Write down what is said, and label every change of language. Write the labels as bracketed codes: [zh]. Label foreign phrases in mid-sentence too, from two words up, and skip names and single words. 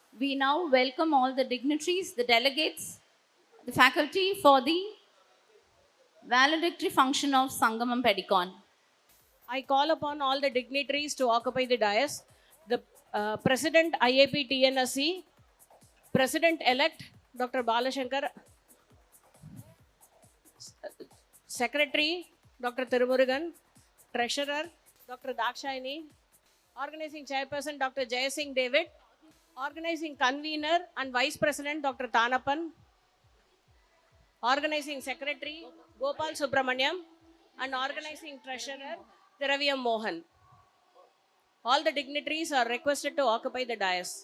[en] We now welcome all the dignitaries, the delegates, the faculty for the valedictory function of Sangamam Pedicon. I call upon all the dignitaries to occupy the dais. The President IAP TNSC, President-elect Dr. Balashankar, Secretary Dr. Tirumurugan, Treasurer Dr. Dakshayani, Organizing Chairperson Dr. Jayasingh David, Organizing Convener and Vice President Dr. Tanapan, Organizing Secretary Gopal Subramaniam, and Organizing Treasurer Thiraviam Mohan. All the dignitaries are requested to occupy the dais.